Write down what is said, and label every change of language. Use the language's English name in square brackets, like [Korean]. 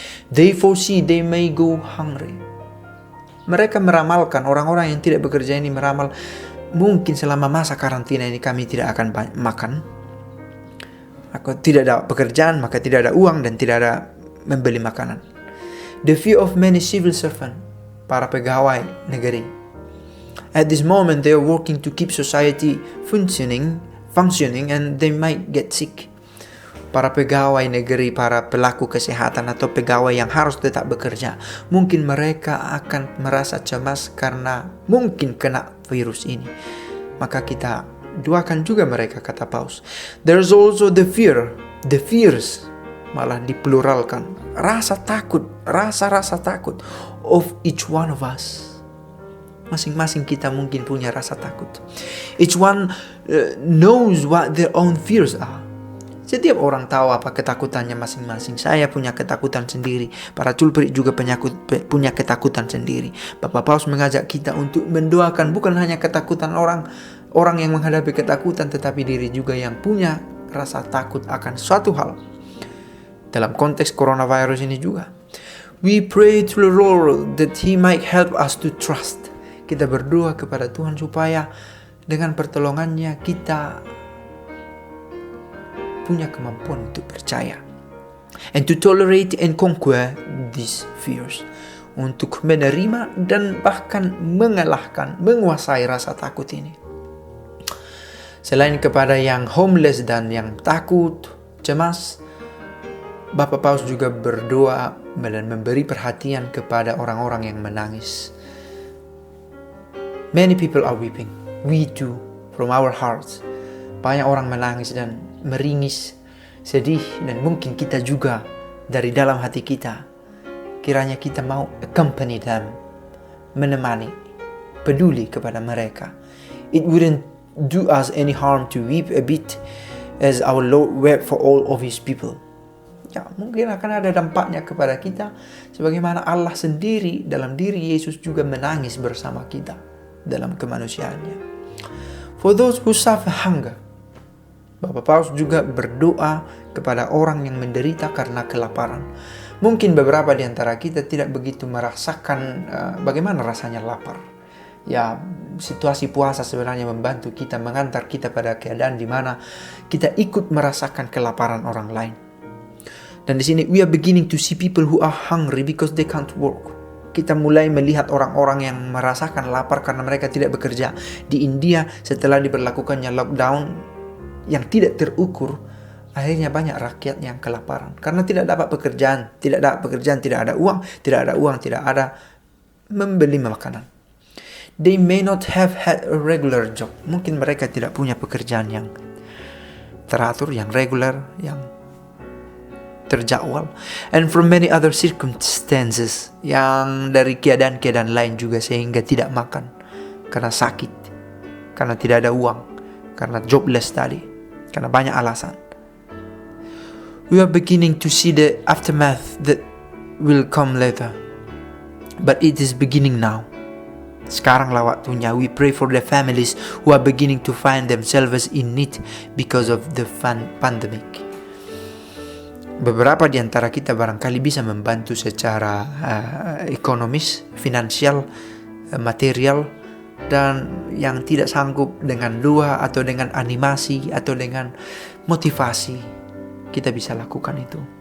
[English] They foresee they may go hungry. [Indonesian] Mereka meramalkan, orang-orang yang tidak bekerja ini meramal, mungkin selama masa karantina ini kami tidak akan makan. Aku tidak ada pekerjaan, maka tidak ada uang dan tidak ada membeli makanan. [English] The fear of many civil servants, [Indonesian] para pegawai negeri. [English] At this moment they are working to keep society functioning and they might get sick. [Indonesian] Para pegawai negeri, para pelaku kesehatan atau pegawai yang harus tetap bekerja, mungkin mereka akan merasa cemas karena mungkin kena virus ini. Maka kita doakan juga mereka, kata Paus. [English] There's also the fears, [Indonesian] malah dipluralkan, rasa takut [English] of each one of us. [Indonesian] Masing-masing kita mungkin punya rasa takut. [English] Each one knows what their own fears are. [Indonesian] Setiap orang tahu apa ketakutannya masing-masing. Saya punya ketakutan sendiri. Para culprit juga punya ketakutan sendiri. Bapak Paus mengajak kita untuk mendoakan bukan hanya ketakutan orang yang menghadapi ketakutan, tetapi diri juga yang punya rasa takut akan suatu hal. Dalam konteks coronavirus ini juga, [English] we pray to the Lord that He might help us to trust. [Indonesian] Kita berdoa kepada Tuhan supaya dengan pertolongannya kita punya kemampuan untuk percaya. [English] And to tolerate and conquer these fears. [Indonesian] Untuk menerima dan bahkan mengalahkan, menguasai rasa takut ini. Selain kepada yang homeless dan yang takut, cemas, Bapak Paus juga berdoa dan memberi perhatian kepada orang-orang yang menangis. [English] Many people are weeping. We too, from our hearts. [Indonesian] Banyak orang menangis dan meringis, sedih, dan mungkin kita juga dari dalam hati kita. Kiranya kita mau [English] accompany them, [Indonesian] menemani, peduli kepada mereka. [English] It wouldn't do us any harm to weep a bit as our Lord wept for all of His people. [Indonesian] Ya, mungkin akan ada dampaknya kepada kita, sebagaimana Allah sendiri dalam diri Yesus juga menangis bersama kita dalam kemanusiaannya. [English] For those who suffer hunger, [Indonesian] Bapak Paus juga berdoa kepada orang yang menderita karena kelaparan. Mungkin beberapa di antara kita tidak begitu merasakan bagaimana rasanya lapar. Ya, situasi puasa sebenarnya membantu kita, mengantar kita pada keadaan di mana kita ikut merasakan kelaparan orang lain. Dan di sini [English] we are beginning to see people who are hungry because they can't work. [Indonesian] Kita mulai melihat orang-orang yang merasakan lapar karena mereka tidak bekerja. Di India setelah diberlakukannya lockdown yang tidak terukur, akhirnya banyak rakyat yang kelaparan karena tidak dapat pekerjaan, tidak ada uang, tidak ada membeli makanan. [English] They may not have had a regular job. [Indonesian] Mungkin mereka tidak punya pekerjaan yang teratur, yang regular, yang terjadwal. [English] And from many other circumstances, [Indonesian] yang dari keadaan-keadaan lain juga, sehingga tidak makan karena sakit, karena tidak ada uang, karena jobless tadi, karena banyak alasan. [English] We are beginning to see the aftermath that will come later, but it is beginning now. [Indonesian] Sekaranglah waktunya. [English] We pray for the families who are beginning to find themselves in need because of the pandemic. [Indonesian] Beberapa di antara kita barangkali bisa membantu secara ekonomis, finansial, material, dan yang tidak sanggup dengan doa atau dengan animasi atau dengan motivasi, kita bisa lakukan itu.